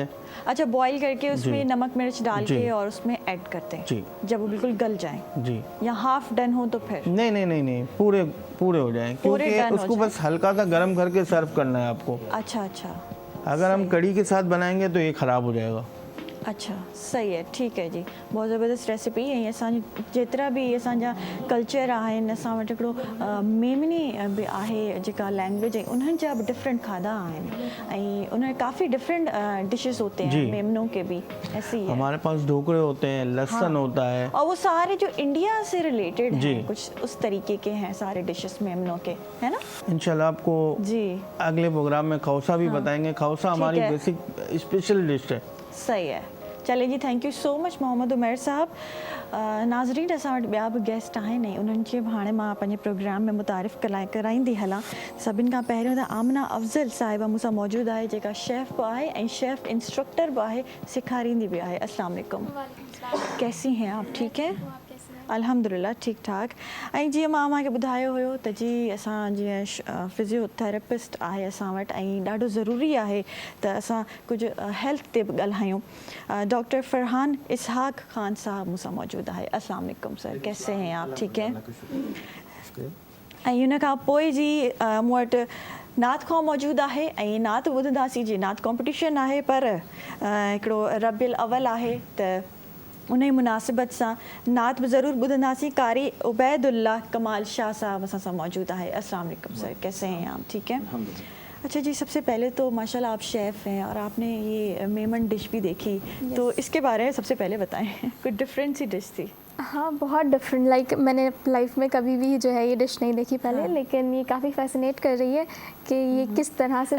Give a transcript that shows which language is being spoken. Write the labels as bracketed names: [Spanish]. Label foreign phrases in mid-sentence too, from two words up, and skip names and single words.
[Urdu] اچھا، بوائل کر کے اس میں نمک مرچ ڈال کے اور اس میں ایڈ کرتے ہیں جی، جب وہ بالکل گل جائے جی، یا [English] half done [Urdu] ہو تو پھر? نہیں، پورے ہو جائیں کیونکہ اس کو بس ہلکا سا گرم کر کے سرو کرنا ہے آپ کو. اچھا، اگر ہم کڑی کے ساتھ بنائیں گے تو یہ خراب ہو جائے گا. اچھا، صحیح ہے، ٹھیک ہے جی. بہت زبردست ریسپی ہے. [Sindhi] असांजी जेतिरा बि असांजा कल्चर आहिनि, असां वटि हिकिड़ो मेमनी बि आहे जेका लैंग्वेज है, उन्हनि जा बि डिफरेंट खाधा आहिनि ऐं उन काफ़ी [Urdu] ڈیفرنٹ ڈشز ہوتے ہیں میمنوں کے بھی. ایسے ہی ہمارے پاس ڈھوکلے ہوتے ہیں، لہسن ہوتا ہے، اور وہ سارے جو انڈیا سے ریلیٹڈ ہیں، کچھ اس طریقے کے ہیں سارے ڈشز میمنوں کے، ہے نا. انشاءاللہ آپ کو جی اگلے پروگرام میں کھوسہ بھی بتائیں گے. کھوسہ ہماری بیسک اسپیشل ڈش ہے۔ صحیح ہے، چلے جی, [English] thank you so much [Urdu] محمد عمیر صاحب. [Sindhi] नाज़रीन, असां वटि ॿिया बि गेस्ट आहिनि ऐं उन्हनि खे हाणे मां पंहिंजे प्रोग्राम में मुतारिफ़ कराईंदी हलां। सभिनि खां पहिरियों त आमना अफ़ज़ल साहिबा मूंसां मौजूदु आहे, जेका शेफ़ बि आहे ऐं शेफ़ इंस्ट्रक्टर बि आहे, सेखारींदी बि आहे। [Arabic] السلام عليكم. [Urdu] کیسی ہیں آپ؟ ٹھیک ہے, الحمدللہ ٹھیک ٹھاک. [Sindhi] ऐं जीअं मां तव्हांखे ॿुधायो हुयो त जी असां जीअं फिज़ियोथेरेपिस्ट आहे असां वटि, ऐं ॾाढो ज़रूरी आहे त असां कुझु हेल्थ ते बि ॻाल्हायूं। डॉक्टर फरहान इसहाक ख़ान साहब मूंसां मौजूदु आहे। [Arabic] السلام عليكم [Urdu] سر، کیسے ہیں آپ؟ ٹھیک ہے. [Sindhi] ऐं हुन खां पोइ जी मूं वटि नात खां मौजूदु आहे, ऐं नात ॿुधंदासीं। जी नात कॉम्पिटिशन आहे, पर हिकिड़ो रबियुल अवल आहे त उन जी मुनासिबत सां नात बि ज़रूरु ॿुधंदासीं। कारी उबैदुल्ला कमाल शाह साहब असां सां मौजूदु आहे। [Arabic] السلام عليكم [Urdu] سر، کیسے ہیں آپ؟ ٹھیک ہے. اچھا جی، سب سے پہلے تو ماشاءاللہ آپ شیف ہیں اور آپ نے یہ میمن ڈش بھی دیکھی، تو اس کے بارے میں سب سے پہلے بتائیں. کچھ ڈیفرنٹ سی ڈش تھی? ہاں، بہت ڈیفرنٹ. لائک میں نے لائف میں کبھی بھی جو ہے یہ ڈش نہیں دیکھی پہلے, ہاں. لیکن یہ کافی فیسینیٹ کر رہی ہے کہ یہ کس طرح سے